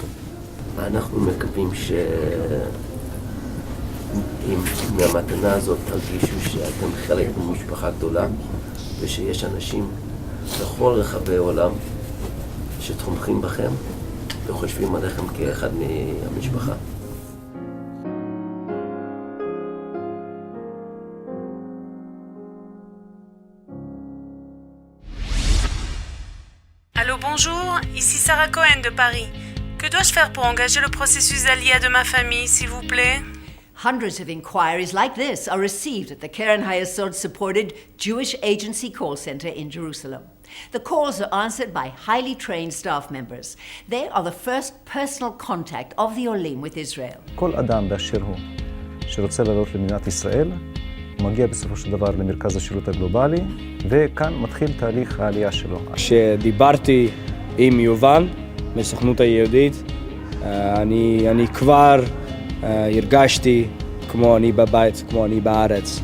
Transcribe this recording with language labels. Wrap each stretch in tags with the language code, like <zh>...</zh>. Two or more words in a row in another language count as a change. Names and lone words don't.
<he>ואנחנו מקווים אם מהמתנה הזאת תרגישו שאתם חלק ממשפחה גדולה, ושיש אנשים בכל רחבי העולם שתומכים בכם וחושבים עליכם כאחד מהמשפחה.</he> <fr>Allô, bonjour, ici Sarah Cohen de Paris. Que dois-je faire pour engager le processus d'aliyah de ma famille, s'il vous plaît?</fr> <en>Hundreds of inquiries like this are received at the Keren Hayesod-supported Jewish Agency call center in Jerusalem. The calls are answered by highly trained staff members. They are the first personal contact of the Olim with Israel.</en> <he>כל אדם באשר הוא שרוצה לעלות למדינת ישראל, מגיע בסופו של דבר למרכז השירות הגלובלי, וכאן מתחיל תהליך העלייה שלו. כשדיברתי עם יובל מסוכנות היהודית, אני כבר הרגשתי כמו אני בבית, כמו אני בארץ.</he>